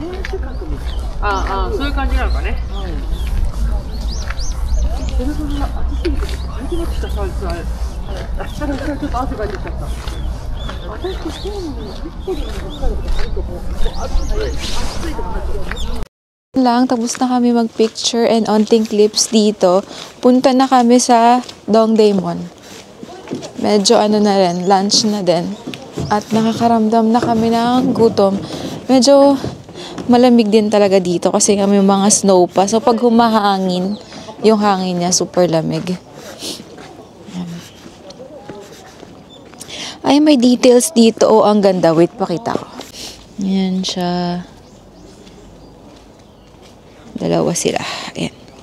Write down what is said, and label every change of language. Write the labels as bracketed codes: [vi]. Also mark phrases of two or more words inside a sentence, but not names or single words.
[ja] そういう感じなのかね。それほど暑すぎて感じが来たさ、あれ。あ、下からちょっと汗かいてきちゃった。私ってそうなのに、結構でも北海道とか割とこう、暑いとかなっちゃう。 [tl] Lang, tapos na kami mag-picture and onting clips dito. Punta na kami sa Dongdaemun. Medyo ano na rin, lunch na din. At nakakaramdam na kami ng gutom. Medyo malamig din talaga dito kasi kami mga snow pa. So pag humahangin, yung hangin niya super lamig. Ay, may details dito. Oh, ang ganda. Wait, pakita ko. Yan siya. Dalawa sila. Ayan.